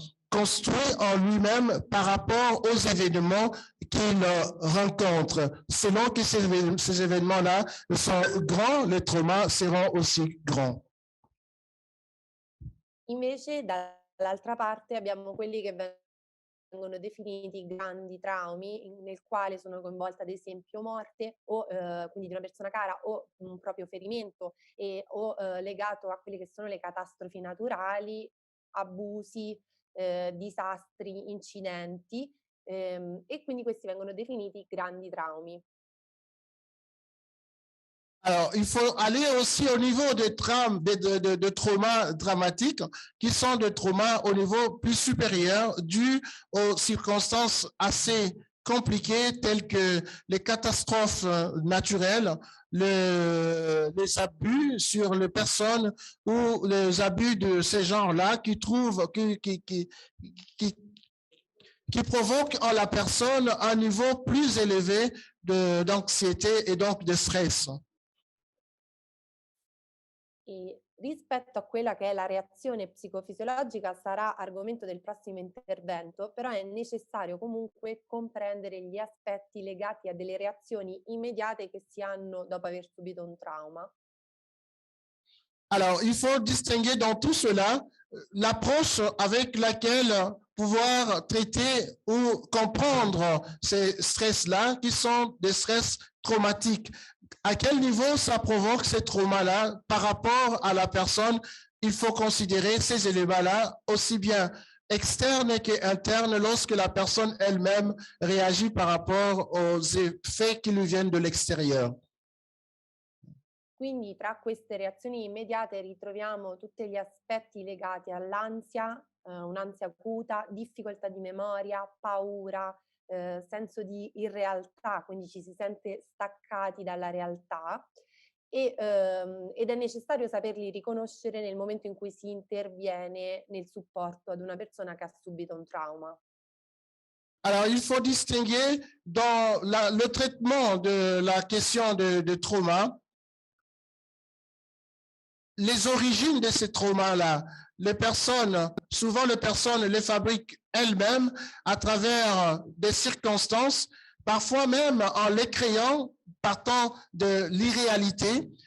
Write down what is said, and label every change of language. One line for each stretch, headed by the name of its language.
French: construit en lui-même par rapport aux événements qu'il rencontre. Selon que ces événements-là sont grands, les traumas seront aussi grands.
Italian: Invece, dall'altra parte, abbiamo quelli che vengono definiti grandi traumi, nel quale sono coinvolte ad esempio morte o quindi di una persona cara o un proprio ferimento o legato a quelle che sono le catastrofi naturali, abusi, disastri, incidenti e quindi questi vengono definiti grandi traumi.
French: Alors, il faut aller aussi au niveau des traumas dramatiques, qui sont des traumas au niveau plus supérieur, dus aux circonstances assez compliquées, telles que les catastrophes naturelles, les abus sur les personnes ou les abus de ces genres-là qui provoquent en la personne un niveau plus élevé d'anxiété et donc de stress.
Italian: E rispetto a quella che è la reazione psicofisiologica sarà argomento del prossimo intervento, però è necessario comunque comprendere gli aspetti legati a delle reazioni immediate che si hanno dopo aver subito un trauma.
French: Alors, il faut distinguer dans tout cela l'approche avec laquelle pouvoir traiter ou comprendre ces stress-là qui sont des stress traumatiques. À quel niveau ça provoque ces traumas-là par rapport à la personne? Il faut considérer ces éléments-là aussi bien externes qu'internes lorsque la personne elle-même réagit par rapport aux effets qui lui viennent de l'extérieur.
Italian: Quindi tra queste reazioni immediate ritroviamo tutti gli aspetti legati all'ansia, un'ansia acuta, difficoltà di memoria, paura, senso di irrealtà, quindi ci si sente staccati dalla realtà ed è necessario saperli riconoscere nel momento in cui si interviene nel supporto ad una persona che ha subito un trauma.
French: Alors, il faut distinguer dans le traitement de la question de trauma, les origines de ces traumas-là. Souvent les personnes les fabriquent elles-mêmes à travers des circonstances, parfois même en les créant partant de l'irréalité.